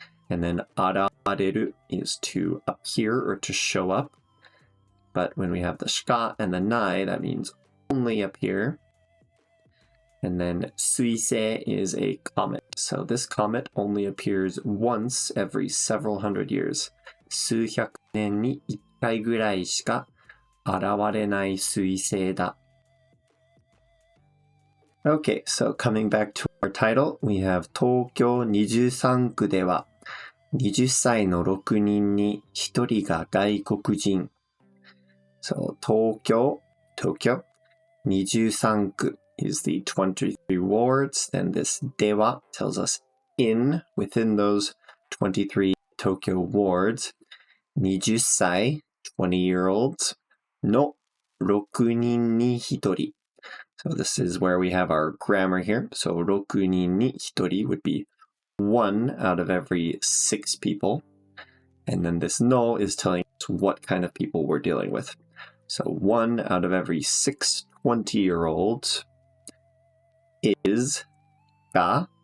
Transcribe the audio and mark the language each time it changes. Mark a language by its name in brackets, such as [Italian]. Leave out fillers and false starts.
[English] And then arareru is to appear or to show up. But when we have the shka and the nai, that means only appear. And then suisei is a comet. So this comet only appears once every several hundred years. [Japanese] 数百年に1回ぐらいしか現れない彗星だ. [English] Okay, so coming back to our title, we have [Japanese] 東京23区では20歳の6人に1人が外国人. [English] So 東京 23区 is the 23 wards. Then this では tells us within those 23 Tokyo wards. 20歳 20-year-olds [Japanese] の6人に1人. [English] So this is where we have our grammar here. So [Japanese] 6人に1人 [English] would be 1 out of every 6 people. And then this no is telling us what kind of people we're dealing with. So 1 out of every 6 20-year-olds is ga.